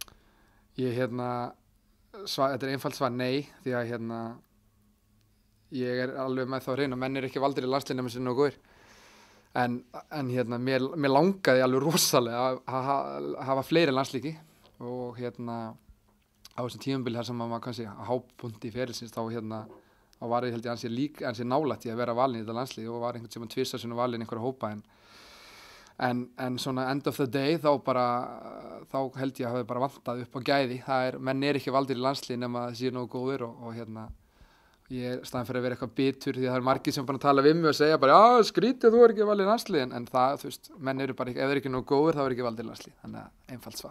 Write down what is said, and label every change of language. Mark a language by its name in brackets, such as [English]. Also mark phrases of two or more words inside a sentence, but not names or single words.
[Icelandic] Þetta er einfalt svar nei því að ég er alveg með þá hrein og menn er ekki valdir í landsliðinu nema sem nógu góðir en mér langaði alveg rosalega að hafa fleiri landslíki og á þessum tímabili þar sem maður kannski á hápunkti ferilsins þá var ég held ég ansi nálægt í að vera valinn í þetta landslið og var einhvern sem að tvisvar sinnum valinn í einhverja hópa en svona [English] end of the day [Icelandic] þá held ég að hafi bara vantað upp á gæði menn er ekki valdir í landslið nema það séu nógu góðir og ég staðan fyrir að vera eitthvað bitur því að það er margir sem bara tala við mig og segja bara já skrítið þú er ekki valið í landslið en það þú veist menn eru bara ef þeir eru ekki nógu góðir þá er ekki valdir í landslið þannig að einfalt svar.